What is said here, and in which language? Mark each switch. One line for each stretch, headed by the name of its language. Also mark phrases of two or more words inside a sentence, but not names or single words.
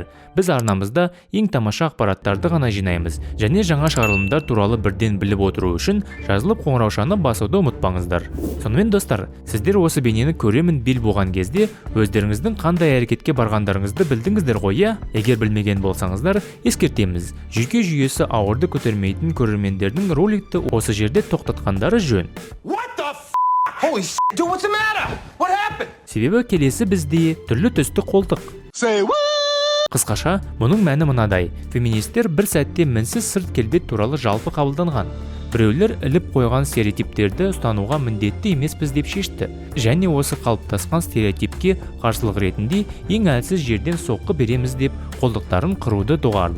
Kazakh: Біз арнамызда ең тамаша ақпараттарды ғана жинаймыз, және жаңа шығарылымдар туралы бірден біліп отыру үшін жазылып қоңыраушаны басуды ұмытпаңыздар. Сонымен достар, сіздер осы бейнені көремін бел болған кезде өздеріңіздің қандай әрекетке барғандарыңызды білдіңіздер ғой, иә? Егер білмеген болсаңыздар, ескертеміз. Жүйке жүйесі ауырды көтермейтін көрермендердің роликті осы жерде тоқтатқандары жөн.
English: Holy shit, dude, what's the matter? What happened?
Kazakh: Себебі келесі бізде түрлі түсті қолтық.
English: Say what?
Kazakh: Қысқаша, мұның мәні мынадай. Феминистер бір сәтте мінсіз сырт келбет туралы жалпы қабылданған. Біреулер іліп қойған стереотиптерді ұстануға міндетті емеспіз деп шешті. Және осы қалыптасқан стереотипке қарсылық ретінде ең әлсіз жерден соққы береміз деп қолдықтарын қыруды доғарды.